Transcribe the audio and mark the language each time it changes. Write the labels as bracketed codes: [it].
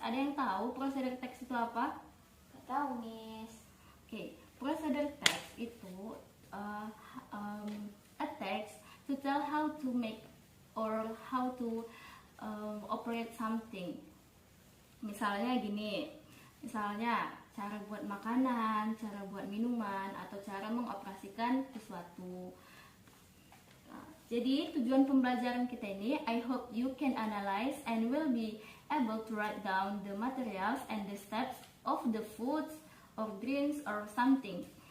[id] Ada yang tahu procedure text itu apa? Enggak tahu, Miss. Oke, procedure text itu [en] a text to tell how to make or how to operate something. [id] Misalnya gini, misalnya cara buat makanan, cara buat minuman, atau cara mengoperasikan sesuatu. Nah, jadi tujuan pembelajaran kita ini, [en] I hope you can analyze and will be able to write down the materials and the steps of the foods or drinks or something.